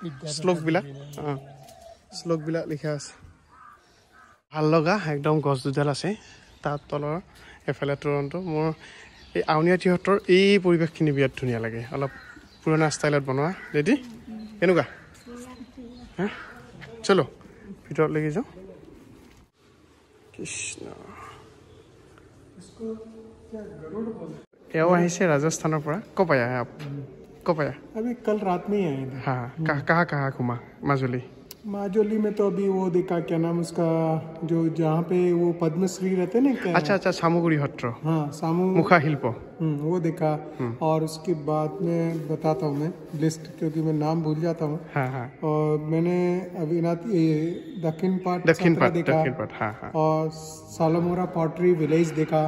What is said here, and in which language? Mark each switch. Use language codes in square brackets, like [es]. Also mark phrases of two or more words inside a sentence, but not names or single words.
[as] শ্লোকবিলাক লিখা আছে ভাল লগা একদম গছ দুডাল আছে তাত তলৰ এফালে তোৰণটো মোৰ এই আউনিয়াটি সত্ৰৰ এই পৰিৱেশখিনি বিৰাট ধুনীয়া লাগে অলপ পুৰণা ষ্টাইলত বনোৱা ৰেডি কেনেকুৱা চলো ভিতৰলৈকে যাওঁ কৃষ্ণ এওঁ আহিছে ৰাজস্থানৰ পৰা কপায়া कपाया [hi] अभी कल रात में ही आए थे हाँ कहाँ घूमा माजुली माजुली में तो अभी वो देखा क्या नाम उसका जो जहाँ पे वो पद्मश्री रहते ना क्या अच्छा सामुगुरी हट्र हाँ सामू मुखा शिल्प वो देखा और उसके बाद में बताता हूँ मैं लिस्ट क्योंकि मैं नाम भूल जाता हूँ और मैंने अभी दक्षिण पाट देखा और सालामोरा पॉटरी विलेज देखा